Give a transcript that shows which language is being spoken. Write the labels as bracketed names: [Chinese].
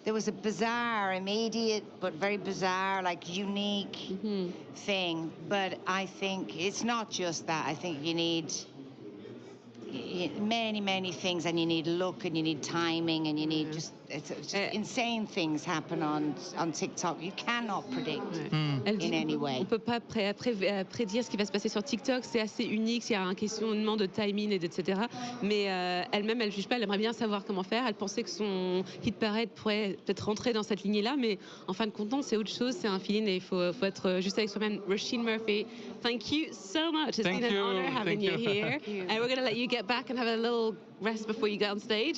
[English] There was a bizarre, immediate, but very bizarre, like unique thing. But I think it's not just that. I think you need many things, and you need look, and you need timing, and you need just insane things happen on TikTok. You cannot predict in any way. [French] On peut pas prédire ce qui va se passer sur TikTok. C'est assez unique. Il y a un questionnement de timing etc. Mais elle-même, elle juge pas. Elle aimerait bien savoir comment faire. Elle pensait que son Hit Parade pourrait peut-être rentrer dans cette lignée-là, mais en fin de compte, c'est autre chose. C'est un feeling et il faut être juste avec soi-même. [English] Róisín Murphy, thank you so much. It's been an honor having you here. And we're going to let you get back and have a little rest before you get on stage.